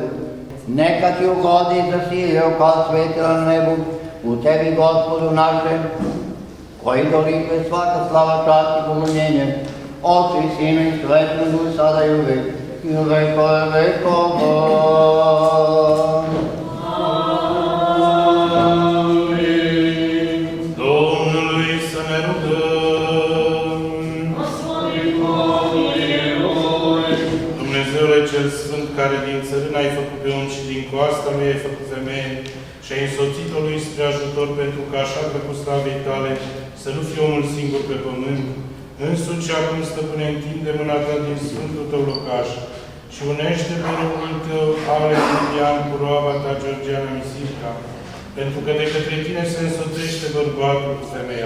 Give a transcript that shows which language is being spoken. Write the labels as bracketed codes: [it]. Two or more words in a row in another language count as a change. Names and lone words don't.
[sr] Neka ti ugodi zasilio kao svetila na nebu, u tebi, Gospodu našem, koji dolikuje svaka slava, čast i poklonjenje, Otcu i Sinu i Svetom Duhu, sada i uvek, i u vekove vekova. [ro] Domnului să ne rugăm. Dumnezeule cel Sfânt, care din țărână ai făcut pe om și din coasta lui ai făcut femeie și ai însoțit-o lui spre ajutor, pentru că așa că cu slavei tale să nu fie omul singur pe pământ, însuși și acum, Stăpâne, întinde mâna ta din Sfântul tău locaș și unește pe robul tău, Aurelian, cu roaba ta, Georgiana Misirca, pentru că de către tine se însoțește bărbatul cu femeia.